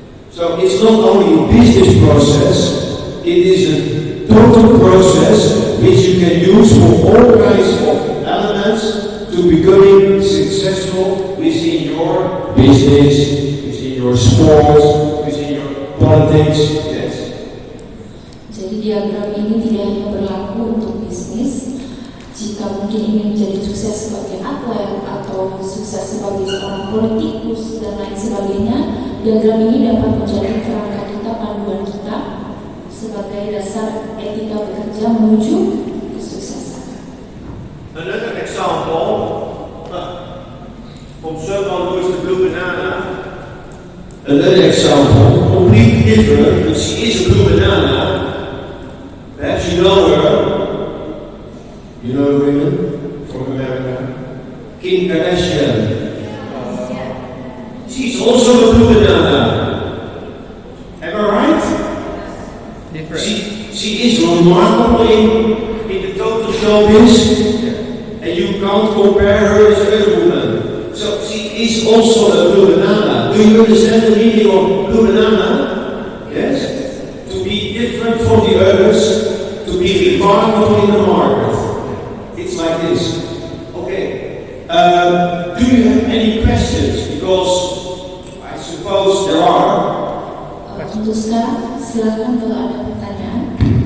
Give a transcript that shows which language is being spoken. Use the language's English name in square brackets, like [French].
[English] So it's not only a business process, it is a total process which you can use for all kinds of elements to becoming successful within your business, within your sports, within your politics. Yes. [Indonesian] Jadi diagram ini tidak hanya berlaku untuk bisnis. Jika mungkin ingin menjadi sukses sebagai atlet atau sukses sebagai seorang politikus dan lain sebagainya, diagram ini dapat menjadi kerangka kita, panduan kita sebagai dasar etika bekerja menuju kesuksesan. [English] Another example, from someone who is the blue banana. Another example, completely different, but she is a blue banana. Perhaps you know her. You know the women from America? Kim Kardashian. She's also a blue banana. Am I right? Different. She is remarkable in the total showbiz, and you can't compare her as another woman. So she is also a blue banana. Do you understand the meaning of blue banana? Yes? To be different from the others, to be remarkable in the market. It's like this. Okay. Do you have any questions? Because I suppose there are. [Indonesian] Untuk sekarang, silakan kalau ada pertanyaan.